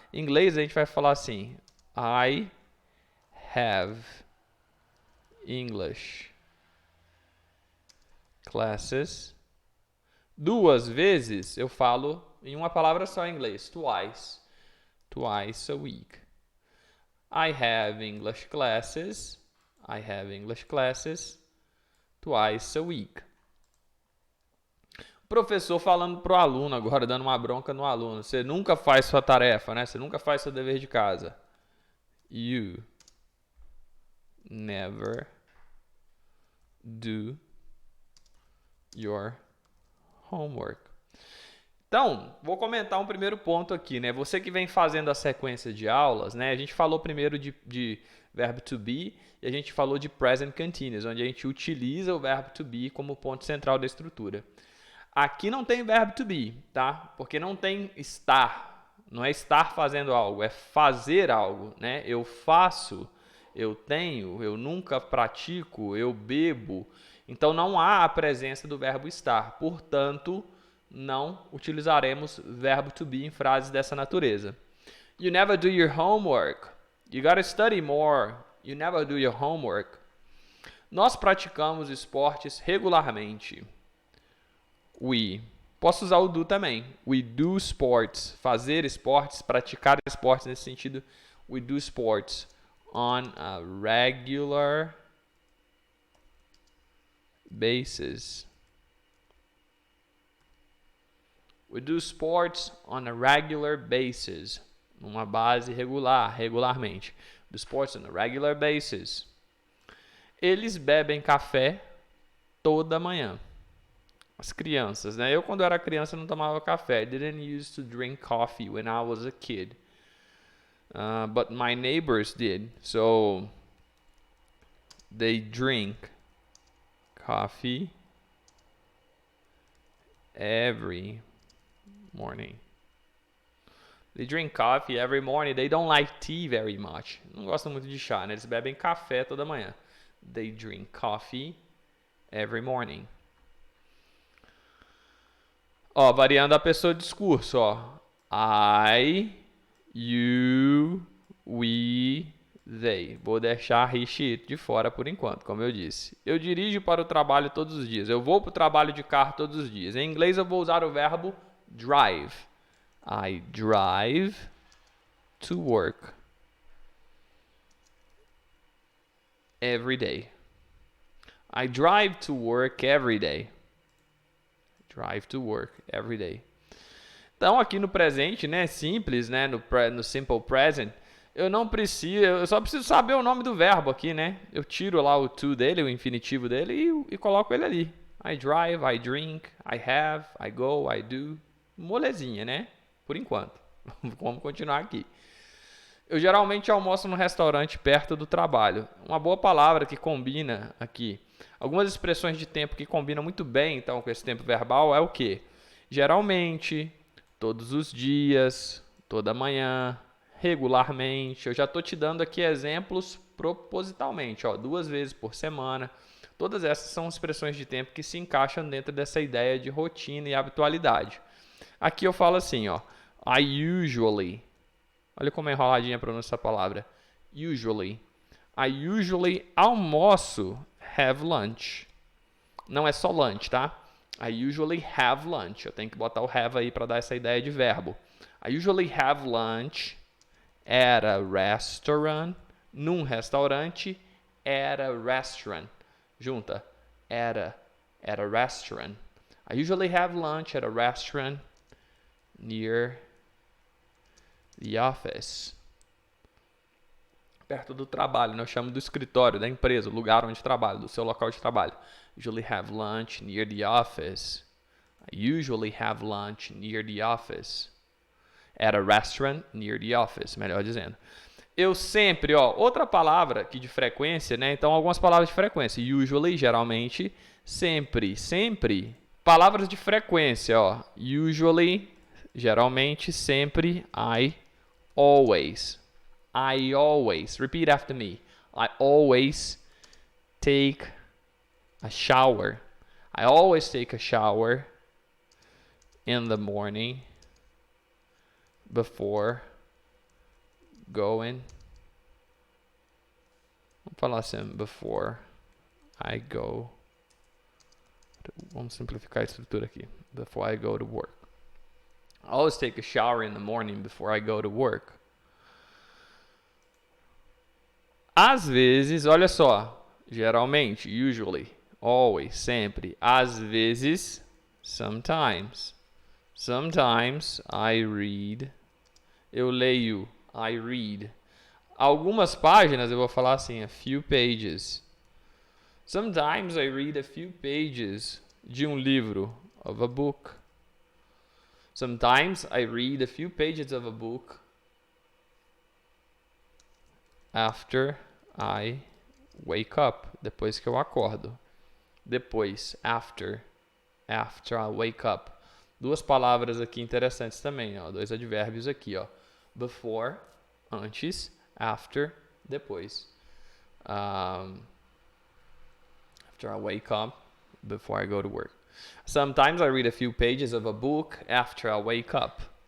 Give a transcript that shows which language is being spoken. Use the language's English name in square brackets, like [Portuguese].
[Portuguese] Em inglês a gente vai falar assim: [English] I have English classes. [Portuguese] 2 vezes eu falo em uma palavra só em inglês, twice. [English] Twice a week. I have English classes. I have English classes twice a week. [Portuguese] O professor falando pro aluno agora, dando uma bronca no aluno. Você nunca faz sua tarefa, né? Você nunca faz seu dever de casa. [English] You never do your homework. [Portuguese] Então, vou comentar um primeiro ponto aqui, né? Você que vem fazendo a sequência de aulas, né? A gente falou primeiro de verbo to be e a gente falou de present continuous, onde a gente utiliza o verbo to be como ponto central da estrutura. Aqui não tem verbo to be, tá? Porque não tem estar. Não é estar fazendo algo, é fazer algo, né? Eu faço, eu tenho, eu nunca pratico, eu bebo. Então não há a presença do verbo estar. Portanto, não utilizaremos verbo to be em frases dessa natureza. [English] You never do your homework. You gotta study more. You never do your homework. [Portuguese] Nós praticamos esportes regularmente. We. Posso usar o do também. [English] We do sports. [Portuguese] Fazer esportes, praticar esportes nesse sentido. [English] We do sports on a regular basis. We do sports on a regular basis. [Portuguese] Numa base regular, regularmente. [English] Do sports on a regular basis. [Portuguese] Eles bebem café toda manhã. As crianças, né? Eu, quando era criança, não tomava café. [English] I didn't used to drink coffee when I was a kid. But my neighbors did. So, they drink coffee every morning. They drink coffee every morning. They don't like tea very much. [Portuguese] Não gostam muito de chá, né? Eles bebem café toda manhã. [English] They drink coffee every morning. [Portuguese] Ó, variando a pessoa de discurso, ó. I, you, we, they. Vou deixar he, she, it de fora por enquanto, como eu disse. Eu dirijo para o trabalho todos os dias. Eu vou para o trabalho de carro todos os dias. Em inglês eu vou usar o verbo drive. [English] I drive to work every day. I drive to work every day. Drive to work every day. [Portuguese] Então, aqui no presente, né, simples, né, no simple present, eu só preciso saber o nome do verbo aqui, né? Eu tiro lá o to dele, o infinitivo dele e coloco ele ali. [English] I drive, I drink, I have, I go, I do. [Portuguese] Molezinha, né? Por enquanto. Vamos continuar aqui. Eu geralmente almoço num restaurante perto do trabalho. Uma boa palavra que combina aqui. Algumas expressões de tempo que combinam muito bem, então, com esse tempo verbal é o quê? Geralmente, todos os dias, toda manhã, regularmente. Eu já estou te dando aqui exemplos propositalmente, ó, 2 vezes por semana. Todas essas são expressões de tempo que se encaixam dentro dessa ideia de rotina e habitualidade. Aqui eu falo assim, ó, I usually. Olha como é enroladinha a pronúncia dessa palavra. [English] Usually. I usually almoço, have lunch. [Portuguese] Não é só [English] lunch, tá? I usually have lunch. [Portuguese] Eu tenho que botar o have aí para dar essa ideia de verbo. [English] I usually have lunch at a restaurant. [Portuguese] Num restaurante. [English] At a restaurant. [Portuguese] Junta. [English] At a restaurant. I usually have lunch at a restaurant near the office. [Portuguese] Perto do trabalho, né? Eu chamo do escritório, da empresa, o lugar onde trabalho, do seu local de trabalho. [English] Usually have lunch near the office. I usually have lunch near the office. At a restaurant near the office, [Portuguese] melhor dizendo. Eu sempre, ó, outra palavra aqui de frequência, né? Então, algumas palavras de frequência. Usually, geralmente, sempre, sempre. Palavras de frequência, ó. Usually, geralmente, sempre, I, always. [English] I always, repeat after me. I always take a shower. I always take a shower in the morning before going. [Portuguese] Vamos falar assim, before I go. Vamos simplificar a estrutura aqui. [English] Before I go to work. I always take a shower in the morning before I go to work. [Portuguese] Às vezes, olha só, geralmente, usually, always, sempre. Às vezes, [English] sometimes. Sometimes I read. [Portuguese] Eu leio, [English] I read. [Portuguese] Algumas páginas eu vou falar assim, [English] a few pages. Sometimes I read a few pages [Portuguese] de um livro, [English] of a book. Sometimes I read a few pages of a book after I wake up, [Portuguese] depois que eu acordo. [English] Depois, after I wake up. [Portuguese] Duas palavras aqui interessantes também, ó, dois advérbios aqui, ó. Before, antes, after, depois. [English] After I wake up, before I go to work. Sometimes I read a few pages of a book after I wake up.